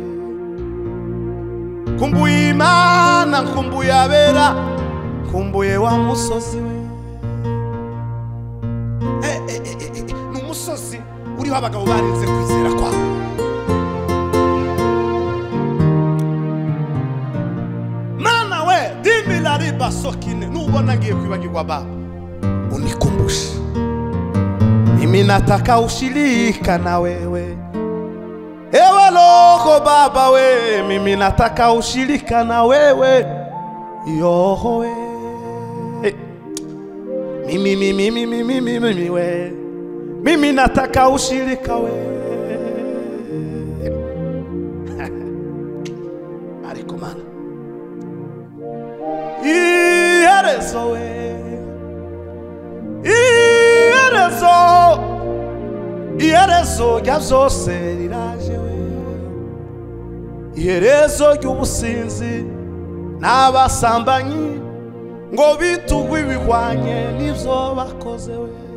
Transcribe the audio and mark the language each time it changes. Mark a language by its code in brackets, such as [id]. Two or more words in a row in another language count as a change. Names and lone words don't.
[rn] Kumbuye Imana, kumbuye abera, kumbuye wa musozi we. N'umusozi uriho abagabo barinze kwizera kwa. Mana we, dimi la riba sokine, nubona ngiye kwibagirwa [sw] baba unikumbushe. Mimi nataka ushirika na wewe, ewe loko baba we. Mimi nataka ushirika na wewe yoho we. mimi we, mimi nataka ushirika we. [rn] Ariko mana iherezo we, iherezo rya vyose riraje we, iherezo ry'ubusinzi n'abasambanyi ngo bitugwe ibihwanye n'ivyo bakoze we,